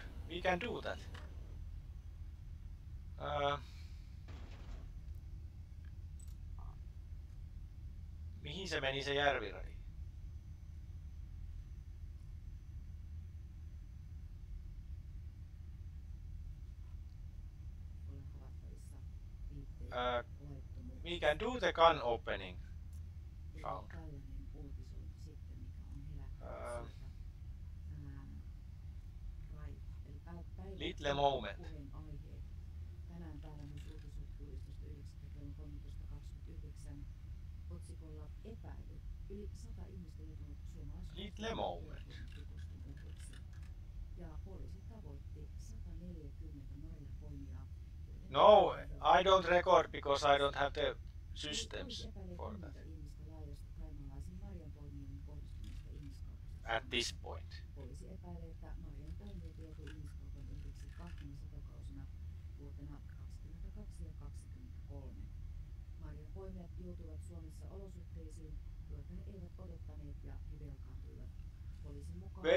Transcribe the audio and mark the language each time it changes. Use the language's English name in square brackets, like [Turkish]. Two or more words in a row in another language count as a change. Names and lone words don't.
[English] We can do that. [Finnish] Mihin se meni se järviradi? [English] We can do the gun opening sound. Little moment. [Finnish] Tänään täällä myös uutisoitu 11.9. otsikolla epäily. Yli 100 ihmistä joutunut [English] Little moment. [Finnish] Ja poliisi tavoitti 140 marjapoimijaa. [English] No, I don't record because I don't have the systems for that. At this point. [Finnish] Poliisi epäilee, että marjanpoimijat joutui ihmiskaupan uhriksi kahtena satokausina vuotena 2022 ja 2023. Marjanpoimijat joutuivat Suomessa olosuhteisiin, joita he eivät odottaneet ja he velkaantuivat. Poliisin mukaan